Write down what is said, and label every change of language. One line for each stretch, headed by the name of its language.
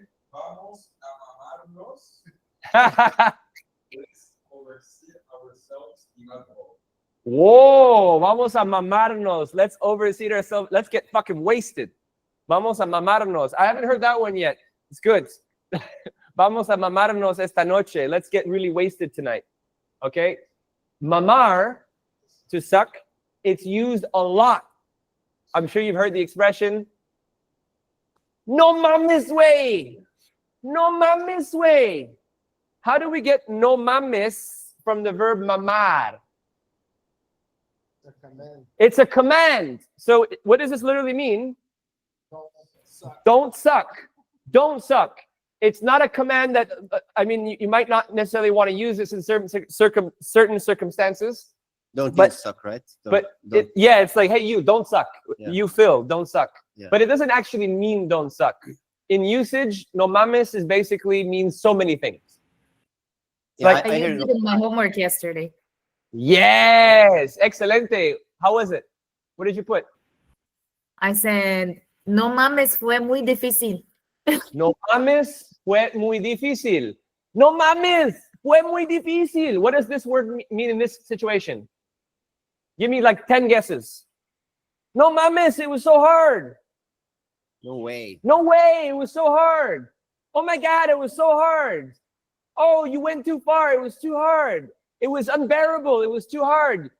Spanish: Vamos a mamarnos.
English: Let's oversee ourselves in alcohol.
Spanish: Whoa, vamos a mamarnos.
English: Let's oversee ourselves. Let's get fucking wasted.
Spanish: Vamos a mamarnos.
English: I haven't heard that one yet. It's good.
Spanish: Vamos a mamarnos esta noche.
English: Let's get really wasted tonight. Okay? Mamar, to suck, it's used a lot. I'm sure you've heard the expression,
Spanish: no mames
English: way.
Spanish: No mames
English: way. How do we get no mames from the verb mamar? It's a command. So what does this literally mean? Don't suck. Don't suck. It's not a command that, I mean, you might not necessarily want to use this in certain circumstances. Don't But- you suck, right? Yeah, it's like, hey, you don't suck. Yeah. You Phil, don't suck. Yeah. But it doesn't actually mean don't suck. In usage,
Spanish: no mames
English: is basically means so many things. yeah, like- I I hear used it in my homework yesterday. Yes, excelente. How was it? What did you put? I said,
Spanish: no mames, fue muy difícil. No mames, fue muy difícil. No mames, fue muy difícil.
English: What does this word mean in this situation? Give me like 10 guesses.
Spanish: No mames,
English: it was so hard. no way. No way, it was so hard. Oh my God, it was so hard. Oh, you went too far. It was too hard. It was unbearable. It was too hard.